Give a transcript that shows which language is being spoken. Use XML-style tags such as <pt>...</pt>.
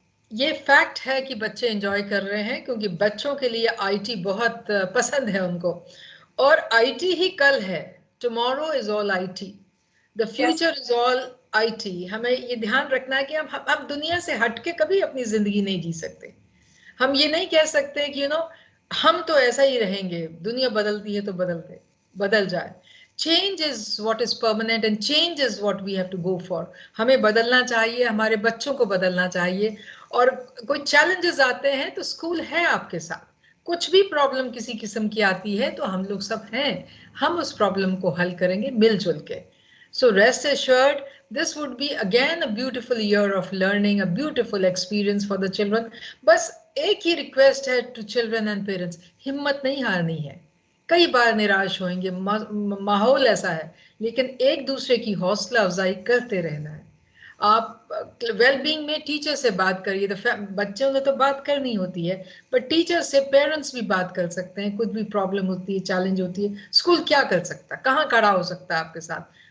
<hi>ये फैक्ट है कि बच्चे एंजॉय कर रहे हैं क्योंकि बच्चों के लिए आईटी बहुत पसंद है उनको, और आईटी ही कल है.</hi> <en>Tomorrow is all IT, the future is all IT.</en> <hi>हमें ये ध्यान रखना है कि हम दुनिया से हटके कभी अपनी जिंदगी नहीं जी सकते. हम ये नहीं कह सकते कि हम तो ऐसा ही रहेंगे, दुनिया बदलती है तो बदल जाए.</hi> <en>Change is what is permanent and change is what we have to go for.</en> <hi>हमें बदलना चाहिए, हमारे बच्चों को बदलना चाहिए. और कोई challenges आते हैं तो स्कूल है आपके साथ. कुछ भी प्रॉब्लम किसी किस्म की आती है तो हम लोग सब हैं, हम उस प्रॉब्लम को हल करेंगे मिलजुल के.</hi> <en>So rest assured, this would be again a beautiful year of learning, a beautiful experience for the children.</en> <hi>बस एक ही रिक्वेस्ट है</hi> <en>to children and parents,</en> <hi>हिम्मत नहीं हारनी है. कई बार निराश होंगे, माहौल ऐसा है, लेकिन एक दूसरे की हौसला अफजाई करते रहना है. आप वेलबींग में टीचर से बात करिए. तो बच्चों से तो बात करनी होती है, पर टीचर से पेरेंट्स भी बात कर सकते हैं. कुछ भी प्रॉब्लम होती है, चैलेंज होती है, स्कूल क्या कर सकता है, कहाँ खड़ा हो सकता है आपके साथ.</hi>